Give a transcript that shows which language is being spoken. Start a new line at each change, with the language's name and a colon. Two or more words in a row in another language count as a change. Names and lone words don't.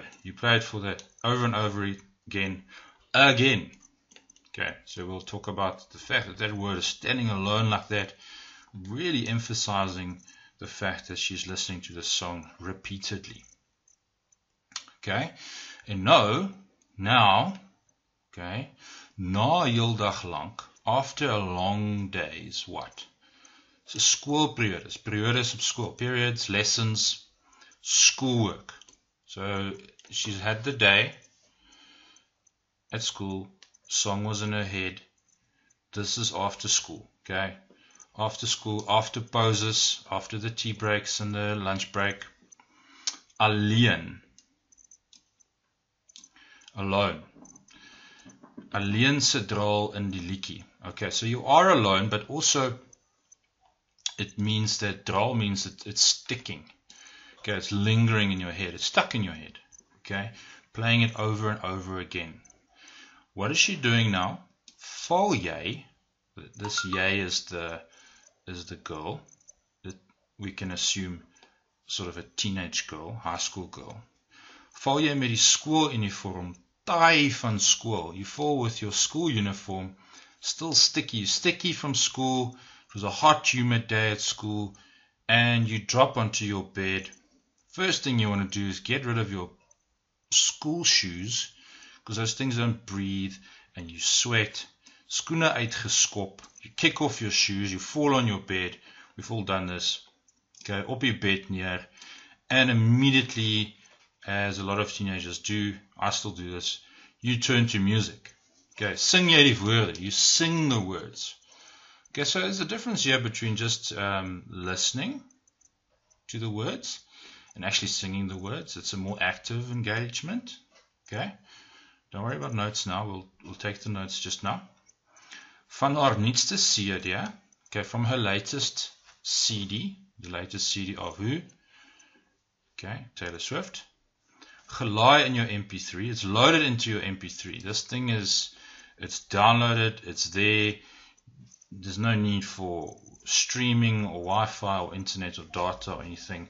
English: You play it for the over and over again. Okay, so we'll talk about the fact that word is standing alone like that, really emphasizing the fact that she's listening to the song repeatedly. Okay, and now,
Afrikaans: okay, na heel dag lank,
English: after a long day's what? So
Afrikaans: skoolperiodes, periodes op school,
English: periods, lessons, schoolwork. So she's had the day at school, song was in her head, This is after school, okay? After school, after pauses, after the tea breaks and the lunch break.
Afrikaans: Alleen. Alone. Alleen se draal in die liedjie.
English: Okay, so you are alone, but also it means that draal means that it's sticking. Okay, it's lingering in your head. It's stuck in your head. Okay, playing it over and over again. What is she doing now?
Afrikaans: Val jy,
English: this jy is the girl. We can assume sort of a teenage girl, high school girl.
Afrikaans: Val jy met die skooluniform, taai van school.
English: You fall with your school uniform, still sticky from school. It was a hot, humid day at school, and you drop onto your bed. First thing you want to do is get rid of your school shoes, because those things don't breathe, and you sweat.
Afrikaans: Skoene uitgeskop.
English: You kick off your shoes, you fall on your bed. We've all done this.
Afrikaans: Okay, op je bed neer,
English: and immediately, as a lot of teenagers do, I still do this, you turn to music.
Afrikaans: Okay, sing jy die woorde,
English: you sing the words. Okay, so there's a difference here between just listening to the words and actually singing the words. It's a more active engagement. Okay, don't worry about notes now, we'll take the notes just now.
Afrikaans: Van haar nuutste CD,
English: okay, from her latest CD, the latest CD of who? Okay, Taylor Swift. Gelaai in your MP3. It's loaded into your MP3. This thing it's downloaded, it's there. There's no need for streaming or Wi-Fi or internet or data or anything.